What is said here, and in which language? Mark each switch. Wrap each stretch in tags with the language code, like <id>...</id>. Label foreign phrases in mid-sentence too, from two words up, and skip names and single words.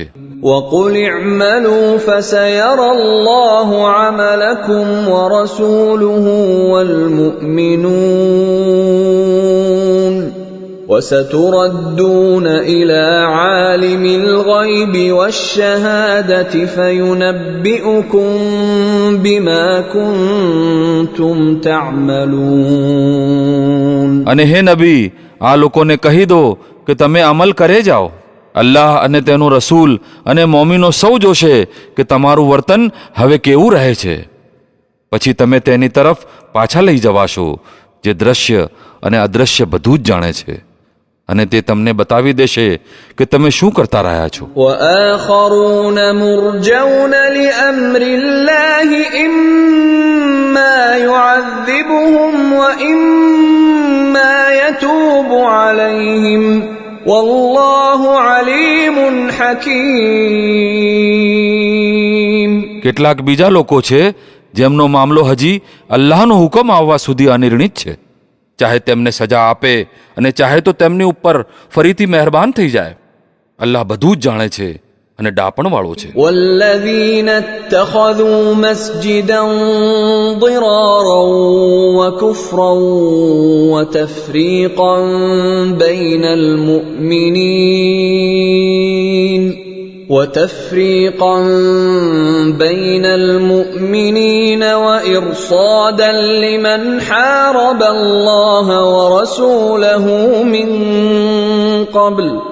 <ar>وقل اعملوا فسيرى الله عملكم ورسوله والمؤمنون وستردون إلى عالم الغيب والشهادة فينبئكم بما كنتم تعملون.</ar> <gu>અને હે નબી, આ લોકોને કહી દો કે તમે અમલ કરે જાઓ. અલ્લાહ અને તેનું રસૂલ અને મોમીનો સૌ જોશે કે તમારું વર્તન હવે કેવું રહે છે. પછી તમે તેની તરફ પાછા લઈ જવાશો જે દ્રશ્ય અને અદ્રશ્ય બધું જ જાણે છે, અને તે તમને બતાવી દેશે કે તમે શું કરતા રહ્યા છો.</gu> <ar>وآخرون مرجون لأمر الله إما يعذبهم وإما يتوب عليهم والله عليم حكيم.</ar> <gu>કેટલાક બીજા લોકો છે જેમનો મામલો હજી અલ્લાહનો હુકમ આવવા સુધી અનિર્ણિત છે. ચાહે તેમને સજા આપે અને ચાહે તો તેમની ઉપર ફરીથી મહેરબાન થઈ જાય. અલ્લાહ બધું જ જાણે છે અને ડાપણવાળો છે.</gu> <ar>والذين اتخذوا مسجدا ضرارا وكفرا وتفريقا بين المؤمنين وإرصادا لمن حارب الله ورسوله من قبل</ar>